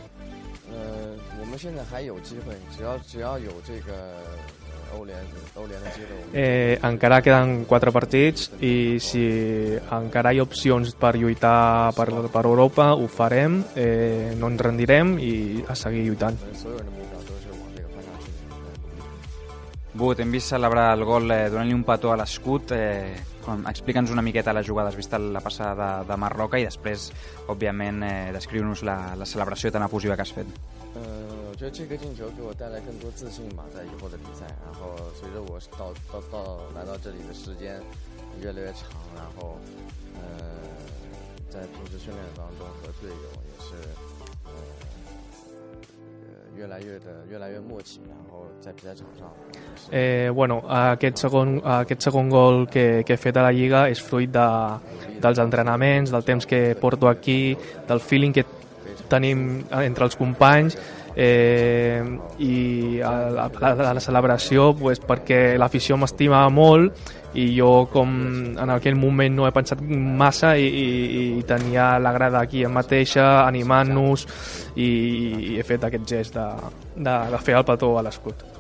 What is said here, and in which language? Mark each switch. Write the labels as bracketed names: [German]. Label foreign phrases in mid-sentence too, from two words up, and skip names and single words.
[Catalan] Encara queden 4 partits i si encara hi ha opcions per lluitar per Europa, ho farem, no ens rendirem i a seguir lluitant. Bu, t'hem vist celebrar el gol donant-li un petó a l'escut. Explica'ns una miqueta la jugada. Has vist la passada de Marroca i després, òbviament, descriu-nos la celebració tan efusiva que has fet. [Chinese] 我觉得这个进球给我带来更多自信吧，在以后的比赛。然后随着我来到这里的时间越来越长，然后在平时训练当中和队友也是越来越默契，然后在比赛场上。 [Catalan] aquest segon gol que he fet a la Lliga és fruit dels entrenaments, del temps que porto aquí, del feeling que tenim entre els companys, i a la celebració perquè l'afició m'estima molt i jo com en aquell moment no he pensat massa i tenia la grada aquí mateixa animant-nos i he fet aquest gest de fer el petó a l'escut.